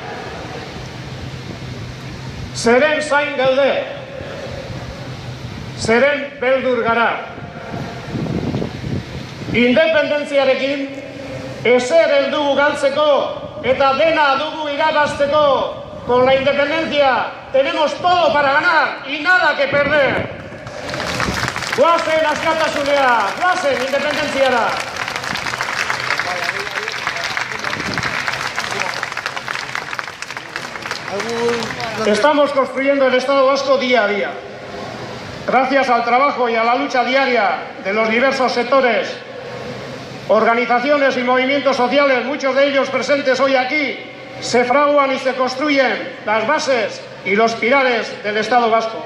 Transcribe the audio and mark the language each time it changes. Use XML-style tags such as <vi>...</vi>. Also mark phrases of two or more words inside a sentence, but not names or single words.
<eu>Zeren zain gaude? Zeren beldur gara? Independentziarekin ezer heldugu galtzeko eta dena dugu irabazteko.</eu> <es>Con la independencia tenemos todo para ganar y nada que perder.</es> <eu>Guazen askatasunea, guazen independentziara.</eu> <es>Estamos construyendo el Estado vasco día a día. Gracias al trabajo y a la lucha diaria de los diversos sectores, organizaciones y movimientos sociales, muchos de ellos presentes hoy aquí, se fraguan y se construyen las bases y los pilares del Estado vasco.</es>